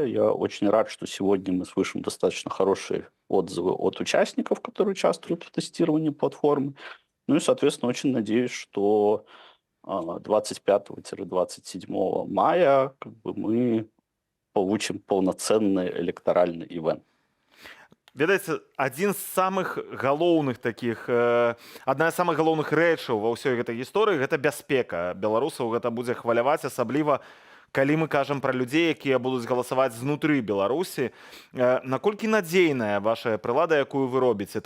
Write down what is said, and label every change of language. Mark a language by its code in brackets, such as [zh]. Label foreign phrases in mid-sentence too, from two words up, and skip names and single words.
[ru] Я очень рад, что сегодня мы слышим достаточно хорошие отзывы от участников, которые участвуют в тестировании платформы. Ну и, соответственно, очень надеюсь, что 25-27 мая мы получим полноценный электоральный ивент. [be] Ведаеце, адна з самых галоўных рэчаў ва ўсёй гэтай гісторыі гэта бяспека. Беларусаў гэта будзе хваляваць, асабліва калі мы кажам пра людзей, якія будуць галасаваць знутры Беларусі. Наколькі надзейная ваша прылада, якую вы робіце?